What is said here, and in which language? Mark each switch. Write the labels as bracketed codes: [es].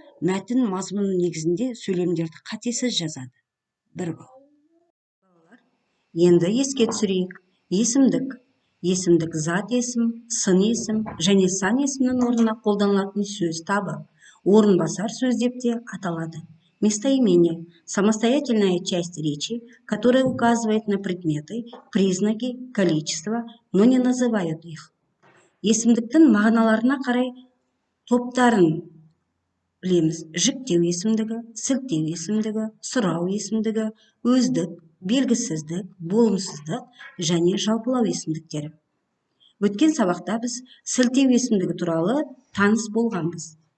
[kk] Мәтін мазмұнының негізінде сөйлемдерді қатесіз жазады. 1 балл. Енді еске түсірейік. Есімдік. Есімдік зат есім, сын есім және сан есімнің орнына қолданылатын сөз табы. Орынбасар сөз деп те аталады. [ru] Местоимение – самостоятельная часть речи, которая указывает на предметы, признаки, количество, но не называет их. [kk] Есімдіктің мағыналарына қарай топтарын білеміз. Жіктеу есімдігі, сілтеу есімдігі, сұрау есімдігі, өздік, белгісіздік, болымсыздық және жалпылау есімдіктері. Өткен сабақта біз сілтеу есімдігі туралы таныс болғанбыз.